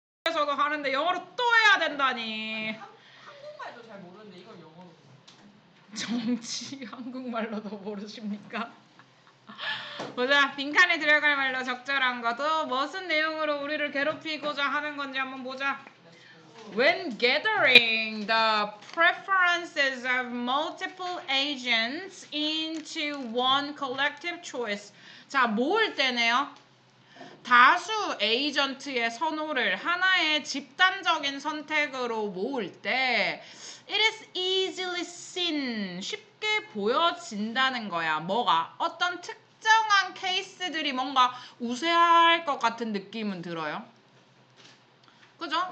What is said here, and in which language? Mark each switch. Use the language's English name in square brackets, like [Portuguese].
[Korean] 학교에서도 하는데 영어로 또 해야 된다니. 한국말도 잘 모르는데 이걸 영어로. 정치 한국말로도 모르십니까? 보자. 빈칸에 들어갈 말로 적절한 것도 무슨 내용으로 우리를 괴롭히고자 하는 건지 한번 보자. [English] When gathering the preferences of multiple agents into one collective choice. [Korean] 자, 모을 때네요. 다수 에이전트의 선호를 하나의 집단적인 선택으로 모을 때 [English] it is easily seen, [Korean] 쉽게 보여진다는 거야. 뭐가? 어떤 특정한 케이스들이 뭔가 우세할 것 같은 느낌은 들어요. 그죠?